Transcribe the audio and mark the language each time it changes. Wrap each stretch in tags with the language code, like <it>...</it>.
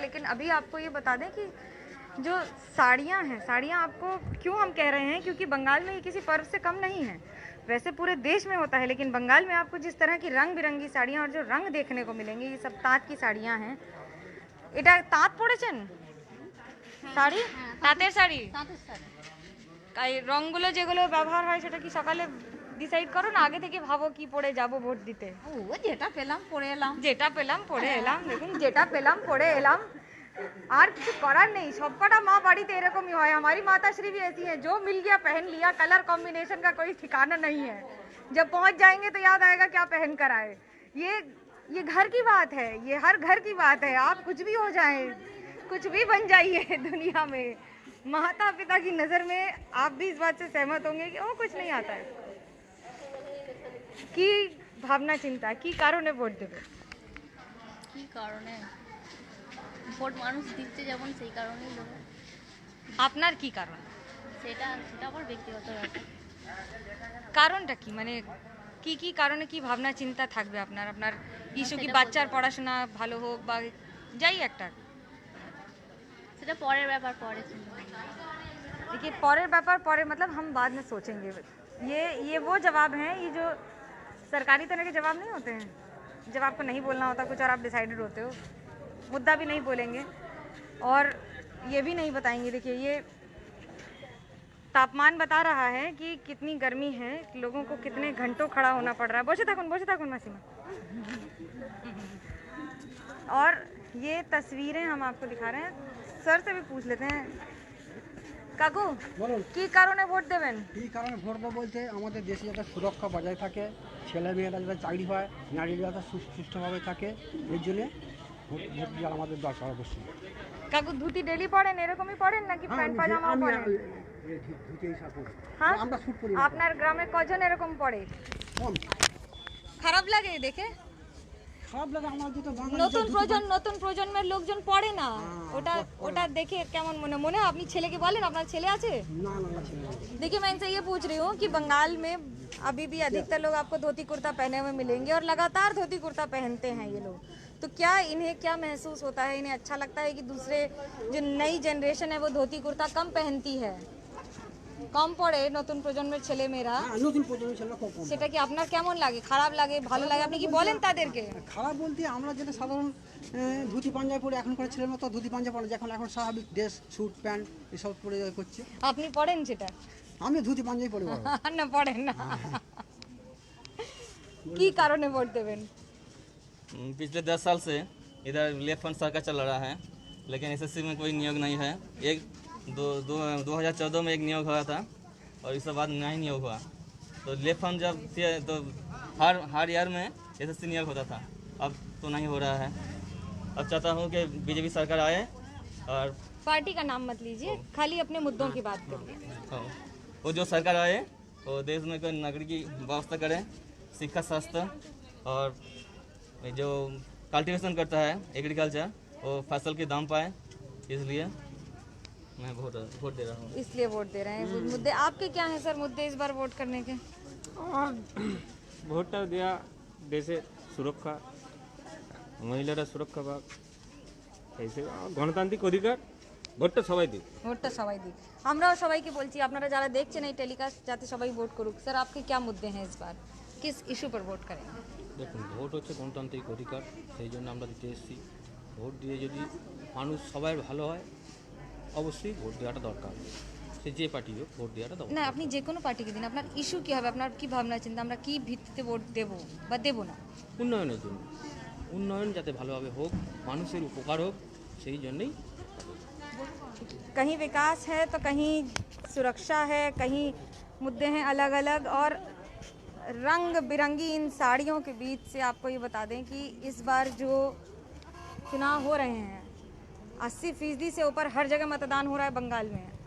<hi>लेकिन अभी आपको ये बता दें कि जो साड़ियाँ हैं, साड़ियाँ आपको क्यों हम कह रहे हैं, क्योंकि बंगाल में ये किसी पर्व से कम नहीं है। वैसे पूरे देश में होता है, लेकिन बंगाल में आपको जिस तरह की रंग बिरंगी साड़ियाँ और जो रंग देखने को मिलेंगे, ये सब ताँत की साड़ियाँ हैं।</hi> <bn>এটা তাঁত পড়েছেন? শাড়ি, তাঁতের শাড়ি। এই রংগুলো যেগুলো ব্যবহার হয় সেটা কি সকালে ডিসাইড করো না, আগে থেকে ভাবো কি পরে যাব ভোট দিতে? ও যেটা পেলাম পরে এলাম, যেটা পেলাম পরে এলাম। দেখুন, যেটা পেলাম পরে এলাম, আর কিছু করার নেই। সবকটা মা বাড়িতে এরকমই হয়।</bn> <hi>हमारी माताश्री भी ऐसी हैं, जो मिल गया पहन लिया, कलर कॉम्बिनेशन का कोई ठिकाना नहीं है। जब पहुंच जाएंगे तो याद आएगा क्या पहन कर आए। ये घर की बात है, ये हर घर की बात है। आप कुछ भी हो जाए, कुछ भी बन जाइए दुनिया में, माता पिता की नज़र में आप भी इस बात से सहमत होंगे कि वो कुछ नहीं आता है।</hi> <bn>কি ভাবনা চিন্তা, কি কারণে ভোট দেবে? কি কারণে ভোট মানুষ দিচ্ছে যেমন সেই কারণেই দেবো। আপনার কি কারণ? সেটা আমার ব্যক্তিগত ব্যাপার। কারণটা কি, মানে কি কি কারণে কি ভাবনা চিন্তা থাকবে আপনার? আপনার ইস্যু কি বাচ্চার পড়াশোনা ভালো হোক বা যাই একটা? সেটা পরের ব্যাপার, পরে।</bn> <hi>देखिए, पौरे व्यापार पौरे मतलब हम बाद में सोचेंगे। ये वो जवाब हैं, ये जो सरकारी तरह के जवाब नहीं होते हैं, जब आपको नहीं बोलना होता कुछ और आप डिसाइडेड होते हो, मुद्दा भी नहीं बोलेंगे और ये भी नहीं बताएंगे। देखिए, ये तापमान बता रहा है कि कितनी गर्मी है, लोगों को कितने घंटों खड़ा होना पड़ रहा है। बोझे था मासीमा। और ये तस्वीरें हम आपको दिखा रहे हैं। सर से भी पूछ लेते हैं,</hi> <bn>কাকু বলুন কি কারণে ভোট দেবেন? এই কারণে ভোট দেবো বলতে আমাদের দেশে যাতে সুরক্ষা বজায় থাকে, ছেলে মেয়েরা যাতে চাকরি হয়, নারীরা যাতে সুষ্ঠুভাবে থাকে, এর জন্যে ভোট দেওয়া আমাদের দরকার অবশ্যই। কাকু ধুতি ডেলি পরেন, এরকমই পরেন নাকি প্যান্ট পাজামা পরেন? ধুতি হিসাব করি। হ্যাঁ আমরা স্যুট পরি না। আপনার গ্রামে কজন এরকম পরে? কম। খারাপ লাগে দেখে? খারাপ লাগে আমার যেটা বাঙালি নতুন প্রজন্মের লোকজন পড়ে না, ওটা দেখে কেমন মনে হয়? আপনি ছেলেকে বলেন, আপনার ছেলে আছে? না না না ছেলে না।</bn> <hi>देखिए मैं इनसे ये पूछ रही हूँ कि बंगाल में अभी भी अधिकतर लोग आपको धोती कुर्ता पहने हुए मिलेंगे और लगातार धोती कुर्ता पहनते हैं ये लोग, तो क्या इन्हें क्या महसूस होता है? इन्हें अच्छा लगता है कि दूसरे जो नई जनरेशन है वो धोती कुर्ता कम पहनती है,</hi> <bn>কম পড়ে নতুন প্রজন্মের ছেলে মেয়েরা, হ্যাঁ, নতুন প্রজন্মের ছেলেরা কম। সেটা কি আপনার কেমন লাগে? খারাপ লাগে, ভালো লাগে? আপনি কি বলেন তাদেরকে? খারাপ বলতে আমরা যেটা সাধারণ ধুতি পাঞ্জাবি পরে এখনকার ছেলের মতো ধুতি পাঞ্জাবি পরে, এখন স্বাভাবিক ড্রেস স্যুট প্যান্ট এসব পরে করছে। আপনি পড়েন সেটা? আমি ধুতি পাঞ্জাবি পরে বড়। না পড়েন না। কি কারণে ভোট দেবেন?</bn> <hi>पिछले 10 साल से इधर लेफ्ट फ्रंट सरकार चल रहा है, लेकिन एसएससी में कोई नियोग नहीं है। 2014 में एक नियोग हुआ था और इसके बाद नहीं नियोग हुआ। तो लेफ्ट फ्रंट जब थे तो हर ईयर में एसएससी नियोग होता था, अब तो नहीं हो रहा है। अब चाहता हूँ कि बीजेपी सरकार आए और पार्टी का नाम मत लीजिए, खाली अपने मुद्दों की बात करिए। वो जो सरकार आए वो देश में कोई नागरिक की व्यवस्था करे, शिक्षा स्वास्थ्य और जो कल्टीवेशन करता है एग्रीकल्चर वो फसल के दाम पाए, इसलिए मैं वोट दे रहा हूँ। इसलिए वोट दे रहे हैं। मुद्दे आपके क्या हैं सर, मुद्दे इस बार वोट करने के?</hi> <bn>ভোটটা দেওয়া, দেশে সুরক্ষা, মহিলারা সুরক্ষা পাক, এই গণতান্ত্রিক অধিকার, ভোটটা সবাই দিক। ভোটটা সবাই দিক। আমরাও সবাইকে বলছি, আপনারা যারা দেখছেন এই টেলিকাস্ট, যাতে সবাই ভোট করুক।</bn> <hi>স্যার आपके क्या मुद्दे हैं इस बार, किस इशू पर वोट करेंगे?</hi> <bn>দেখুন, ভোট হচ্ছে গণতান্ত্রিক অধিকার, সেই জন্য আমরা দিতে এসেছি। ভোট দিয়ে যদি মানুষ সবাই ভালো হয়, অবশ্যই ভোট দেওয়াটা দরকার। সে যে পার্টি হোক, ভোট দেওয়াটা দরকার। না, আপনি যে কোনো পার্টিকে দিন, আপনার ইস্যু কী হবে, আপনার কি ভাবনা চিন্তা, আমরা কি ভিত্তিতে ভোট দেব বা দেব না? উন্নয়নের জন্য, উন্নয়ন যাতে ভালোভাবে হোক, মানুষের উপকার হোক, সেই জন্যই।</bn> <hi>कहीं विकास है तो कहीं सुरक्षा है, कहीं मुद्दे हैं अलग अलग। और रंग बिरंगी इन साड़ियों के बीच से आपको ये बता दें कि इस बार जो चुनाव हो रहे हैं 80% से ऊपर हर जगह मतदान हो रहा है बंगाल में।</hi>